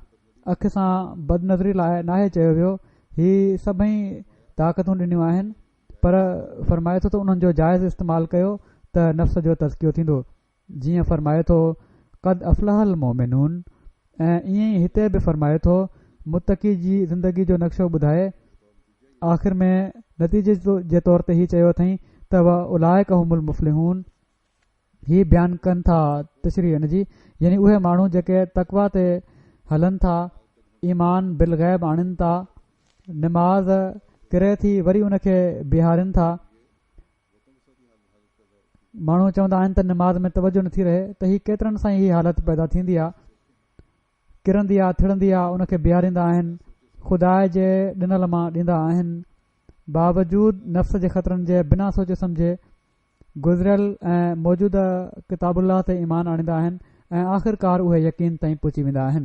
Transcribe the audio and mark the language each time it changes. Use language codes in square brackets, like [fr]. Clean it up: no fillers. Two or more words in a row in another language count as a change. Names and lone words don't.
[sd] अखि सां बदनज़री लाइ नाहे चयो वियो। हीअ सभई ताक़तूं ॾिनियूं आहिनि, पर फरमाए थो त उन्हनि जो जाइज़ इस्तेमालु कयो त नफ़्स जो तज़कियो थींदो। जीअं फरमाए थो [ar] قد أفلح المؤمنون, [sd] ऐं ईअं ई हिते बि फरमाए थो मुत्तक़ी जी ज़िंदगी जो नक्शो ॿुधाए। आख़िर में नतीजे जे तौर ते हीअ चयो अथई त [ar] وأولئك هم المفلحون. [sd] हीअ बयानु कनि था तशरीह इन जी, यानी उहे माण्हू जेके तक़वा ते हलनि था, [ar] إيمان بالغيب [sd] आणनि था, निमाज़ किरे थी वरी उनखे बीहारनि था। माण्हू चवंदा आहिनि त निमाज़ में तवजो नथी रहे त हीअ केतिरनि सां ई हालत पैदा थींदी आहे, किरंदी आहे, थिड़ंदी आहे, उनखे बीहारींदा आहिनि, ख़ुदा जे ॾिनल मां ॾींदा आहिनि, बावजूद नफ़्स जे ख़तरनि जे बिना सोचे सम्झे गुज़रियल ऐं मौजूदा किताबुल्लाह ते ईमान आणींदा आहिनि ऐं आख़िरकार उहे यकीन ताईं पहुची वेंदा आहिनि।